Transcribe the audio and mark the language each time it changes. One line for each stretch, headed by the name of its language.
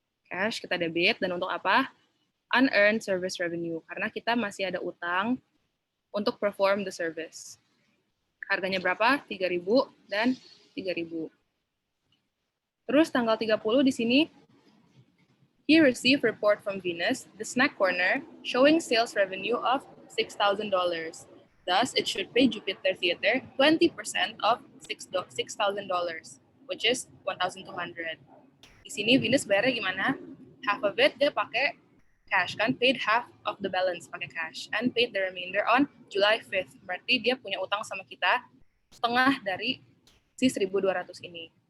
Indonesian: Cash, kita debit, dan untuk apa?
English: Unearned service revenue.
Indonesian: Karena kita masih ada utang untuk
English: perform the service.
Indonesian: Harganya berapa?
English: 3.000 dan 3.000.
Indonesian: Terus tanggal 30 di sini,
English: he received report from Venus, the snack corner, showing sales revenue of $6,000. Thus, it should pay Jupiter Theater 20% of $6,000, which is $1,200.
Indonesian: Di sini Venus bayarnya gimana?
English: Half of it
Indonesian: dia pakai cash, kan?
English: Paid half of the balance pakai cash, and paid the remainder on July 5th.
Indonesian: Berarti dia punya utang sama kita setengah dari si 1.200 ini.